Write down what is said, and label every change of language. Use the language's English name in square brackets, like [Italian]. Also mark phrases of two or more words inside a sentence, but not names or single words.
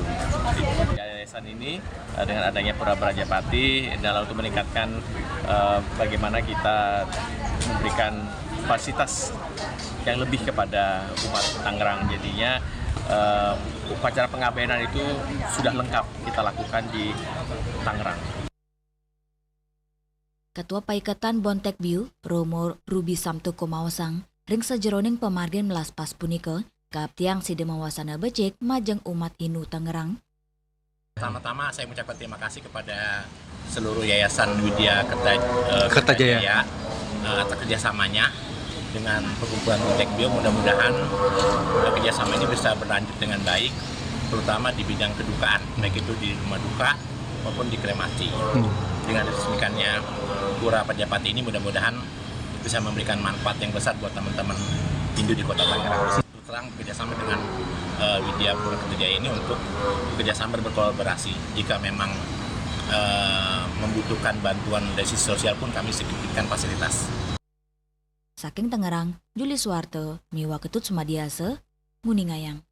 [Indonesian] Di yayasan ini dengan adanya pura Prajapati dalam untuk meningkatkan bagaimana kita memberikan fasilitas yang lebih kepada umat Tangerang. Jadinya upacara pengabenan itu sudah lengkap kita lakukan di Tangerang. [Balinese] Ketua Paiketan Bontek Bio Romo Ruby Samtu Kumaosang ring sejeroning pemargin melaspas punika kaptiang sida mawasana becek majeng umat Hindu Tangerang. [Indonesian] Pertama-tama saya mengucapkan terima kasih kepada seluruh Yayasan Vidya Kertajaya atas kerjasamanya dengan Perkumpulan Bontek Bio. Mudah-mudahan kerjasama ini bisa berlanjut dengan baik, terutama di bidang kedukaan, baik itu di rumah duka maupun di kremasi. Dengan diresmikannya Pura Prajapati ini mudah-mudahan bisa memberikan manfaat yang besar buat teman-teman Hindu di Kota Tangerang. Terang bekerjasama dengan Vidya Pura Kertajaya ini untuk bekerjasama berkolaborasi. Jika memang membutuhkan bantuan dari sisi sosial pun kami sedikitkan fasilitas. [Balinese] Saking Tangerang, Juli Suwarto, Miwa Ketut Sumadiase, Muningayang.